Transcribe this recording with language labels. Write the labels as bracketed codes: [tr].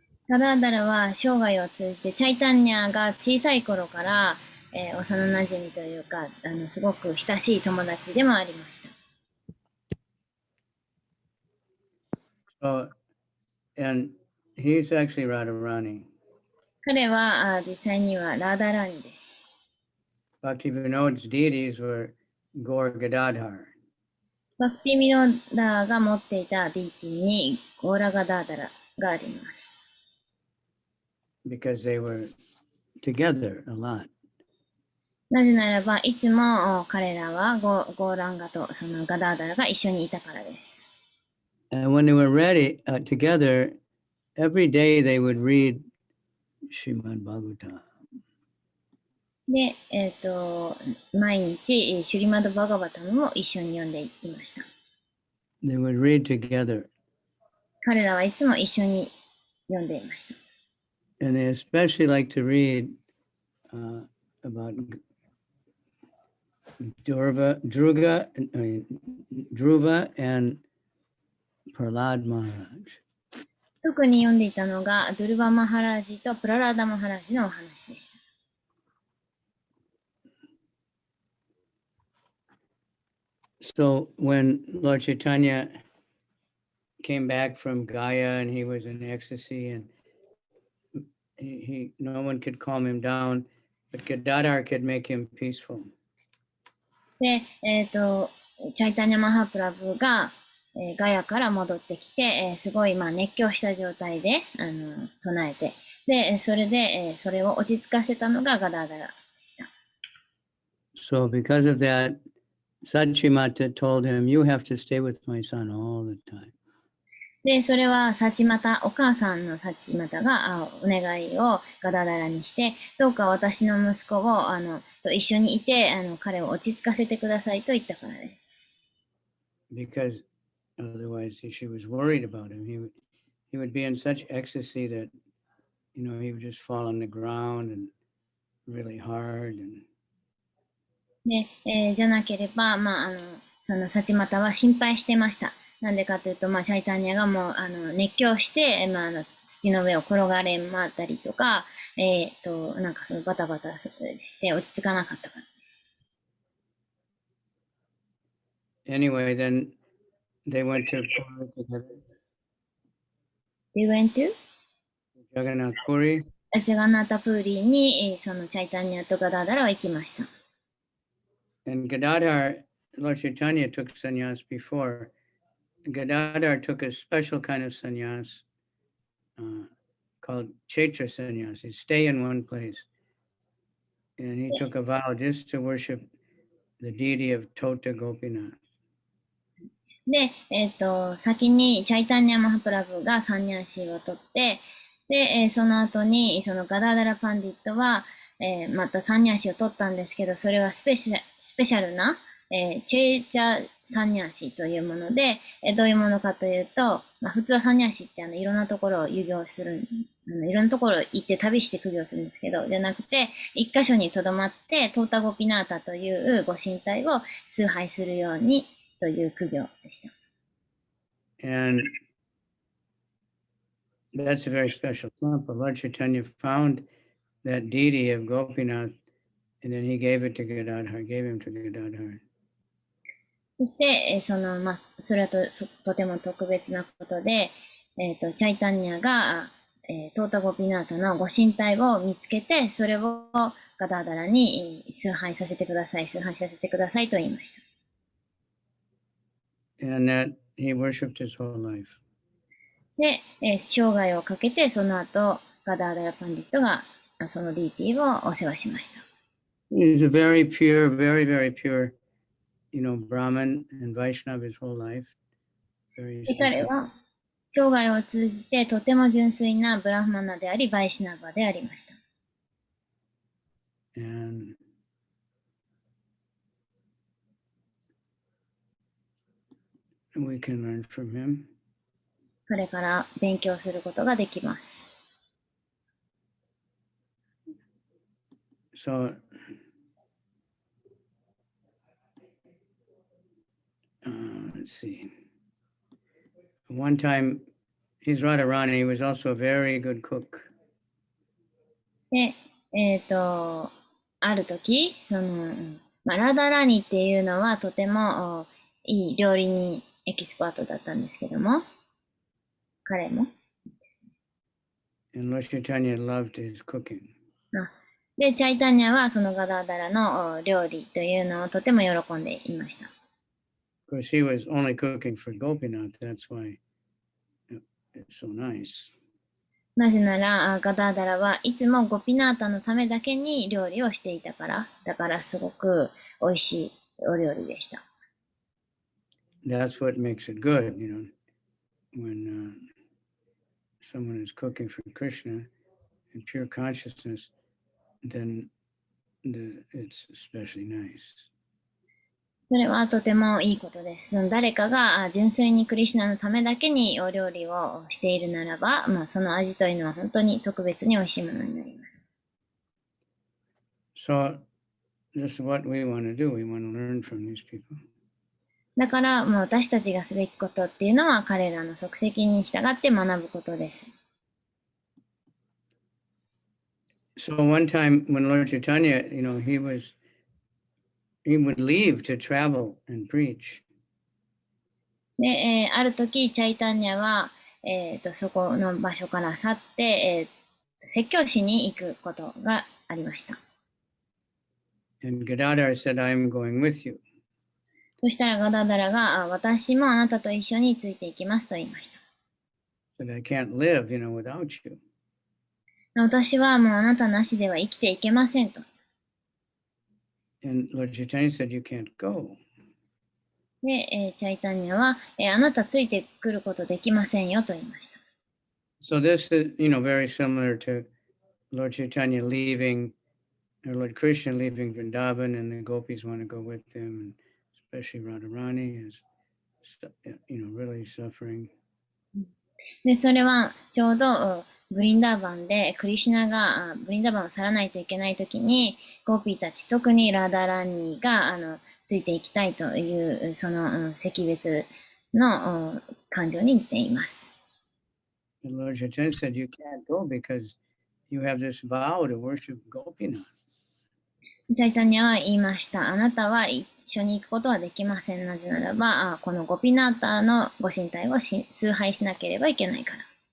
[ja] ガダーダラは生涯を通じてチャイタンニャが小さい頃から、幼馴染というかすごく親しい友達でもありました。 [en] So, and he's actually Radharani. [ja] 彼は実際にはラーダラーニです。 [en] Bhaktivinoda's deities were Gaur Gadadhar. [ja] バクティ・ミノーダーが持っていたディーティにゴーラガダーダラがあります。 [en] Because they were together a lot. [ja] なぜならば、いつも彼らはゴーランガとそのガダーダラが一緒にいたからです。 [en] And when they were ready together, every day they would read Srimad Bhagavatam. [ja] で、毎日、シュリマド・バガバタムを一緒に読んでいました。 [en] They would read together. [ja] 彼らはいつも一緒に読んでいました。 [en] And they especially like to read about Dhruva and Prahlad Maharaj. [ja] 特に読んでいたのが、ドゥルバ・マハラージとプララダ・マハラージのお話でした。 [en] So when Lord Chaitanya came back from Gaya and he was in ecstasy and no one could calm him down, but Gadadhar could make him peaceful. [ja] で、チャイタニャ・マハプラブが、ガヤから戻ってきて、すごい熱狂した状態で唱えて、で、それで、それを落ち着かせたのがガダーダラでした。 [en] So because of that, Sachimata told him, "You have to stay with my son all the time." [ja] で、それはサチマタ、お母さんのサチマタがお願いをガダダラにして、どうか私の息子をと一緒にいて彼を落ち着かせてくださいと言ったからです。 [en] Because otherwise she was worried about him. He would be in such ecstasy that, he would just fall on the ground and really hard. And [ja] で、じゃなければ、そのサチマタは心配してました。なんでかというと、チャイタニャがもう熱狂して、土の上を転がれ回ったりとか、なんかそのバタバタして落ち着かなかったからです。 [en] Anyway, then they went to Puri together. They went to? Jagannath Puri. [ja] ジャガナータプーリーに、そのチャイタニャとガダーダラは行きました。 [en] And Gadadhar, Lord Chaitanya took sannyas before. Gadadhar took a special kind of sannyas called Chaitra sannyas. He stay in one place. And he took a vow just to worship the deity of Tota Gopinath. [ja] で、先にチャイタニャマハプラブがサンニャンシーを取って、で、その後にそのガダーダラパンディットは、またサンニャンシーを取ったんですけど、それはスペシャルな、チェーチャサンニャンシーというもので、どういうものかというと、普通はサンニャンシーっていろんなところを遊行する、いろんなところ行って旅して苦行するんですけど、じゃなくて、一箇所にとどまって、トータゴピナータというご神体を崇拝するようにという苦行でした。 [en] And that's a very special temple. Lord Chaitanya found that deity of Gopinath, and then he gave it to Gadadhar, gave him to Gadadhar. [ja] そして、それはとても特別なことで、チャイタニャが、トータゴピナータのご神体を見つけて、それをガダーダラに崇拝させてくださいと言いました。 [en] And that he worshipped his whole life. [ja] で、生涯をかけて、その後、ガダーダラパンディットがそのディーティをお世話しました。 [en] He's a very pure, very, very pure, Brahmin and Vaishnava his whole life. [ja] 彼は生涯を通じてとても純粋なブラフマナであり、バイシナバでありました。 [en] And we can learn from him. [ja] 彼から勉強することができます。 [en] So, let's see. one time, he's Radharani, he was also a very good cook. [ja] で、ある時、ラダラニっていうのはとてもいい料理にエキスパートだったんですけども、彼も。 [en] And Lord Chaitanya loved his cooking. [ja] で、チャイタニャはそのガダーダラの料理というのをとても喜んでいました。 [en] Of course, he was only cooking for Gopinath, that's why it's so nice. [ja] なぜなら、ガダーダラはいつもゴピナータのためだけに料理をしていたから、だからすごく美味しいお料理でした。 [en] That's what makes it good, when someone is cooking for Krishna in pure consciousness, then it's especially nice. [ja] それはとてもいいことです。誰かが純粋にクリシュナのためだけにお料理をしているならば、その味というのは本当に特別に美味しいものになります。 [en] So this is what we want to do. We want to learn from these people. [ja] だから私たちがすべきことっていうのは彼らの足跡に従って学ぶことです。 [en] So one time when Lord Chaitanya, he would leave to travel and preach. [ja] で、ある時、チャイタンニャは、そこの場所から去って、説教しに行くことがありました。 [en] And Gadadhar said, I am going with you. [ja] そしたらガダダラが、私もあなたと一緒についていきますと言いました。 [en] But I can't live, without you. [ja] 私はもうあなたなしでは生きていけませんと。 [en] And Lord Chaitanya said, you can't go. [ja] で、チャイタンニャは、あなたついてくることできませんよと言いました。 [en] So this is, very similar to Lord Chaitanya leaving, or Lord Krishna leaving Vrindavan, and the gopis want to go with him, and especially Radharani is, really suffering. [ja] で、それはちょうどブリンダーバンでクリシュナがブリンダーバンを去らないといけないときに、ゴーピーたち、特にラダラニーがついていきたいという、その惜別の感情に似ています。 [en] And Lord Chaitanya said, you can't go because you have this vow to worship Gopinath. [ja] チャイタニャは言いました。あなたは一緒に行くことはできません。なぜならば、このゴピナータのご神体を崇拝しなければいけないから。